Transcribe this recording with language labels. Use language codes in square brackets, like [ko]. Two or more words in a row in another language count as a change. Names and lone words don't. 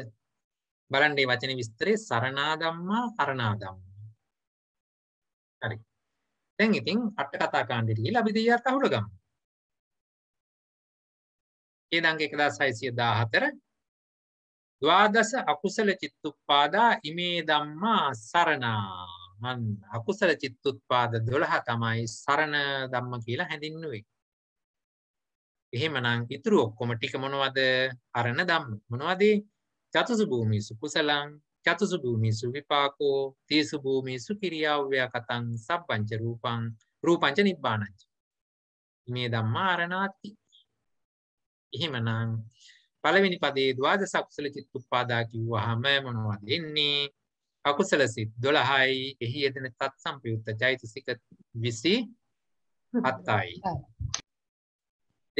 [si] බලන්න මේ වචනේ විස්තරේ [pi] සරණා ධම්මා අරණා ධම්මා. [si] හරි. දැන් ඉතින් අට කතා කාණ්ඩෙට ගිහලා අපි දෙයියත් අහුල ගමු. [pi] තේදංක 1614 ද්වාදස අකුසල චිත්තුප්පාදා ඉමේ ධම්මා සරණා. [si] මන් අකුසල චිත්තුත්පාද 12 තමයි සරණ ධම්ම කියලා හැඳින්වුවේ. එහෙමනම් ඉතුරු ඔක්කොම ටික මොනවද? අරණ ධම්ම. මොනවද? [pi] චතුසු භූමිසු කුසලං චතුසු භූමිසු විපාකෝ තීසු භූමිසු කිරියාව්‍යා කතං සබ්බංච රූපං රූපංච නිබ්බානංච. මේ ධම්මා අරණාති. [si] එහෙමනම් පළවෙනි පදේ [pi] ද්වාදස අකුසල චිත්තුප්පාදා [si] කිව්වහම මොනවද එන්නේ? අකුසල සිත් 12යි. එහි යෙදෙන තත් සම්පයුක්ත චෛතසික 27යි.